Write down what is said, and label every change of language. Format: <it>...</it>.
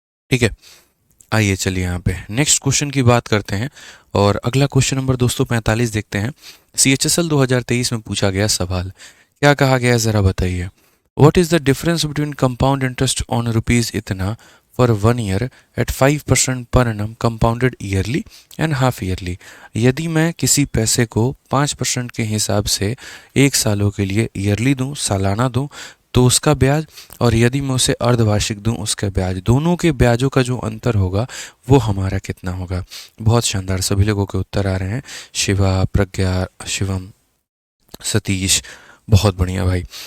<hi>ठीक है, आइए चलिए यहाँ पे नेक्स्ट क्वेश्चन की बात करते हैं और अगला क्वेश्चन नंबर दोस्तों 45 देखते हैं। CHSL 2023 में पूछा गया सवाल, क्या कहा गया ज़रा बताइए।</hi> <en>what is the difference between compound interest on rupees</en> <hi>इतना</hi> <en>for 1 year at 5% per annum compounded yearly and half yearly।</en> <hi>यदि मैं किसी पैसे को 5% के हिसाब से 1 सालों के लिए ईयरली दूं, सालाना दूं, तो उसका ब्याज, और यदि मैं उसे अर्धवार्षिक दूं उसका ब्याज, दोनों के ब्याजों का जो अंतर होगा वो हमारा कितना होगा। बहुत शानदार, सभी लोगों के उत्तर आ रहे हैं। शिवा, प्रज्ञा, शिवम, सतीश, बहुत बढ़िया भाई।</hi>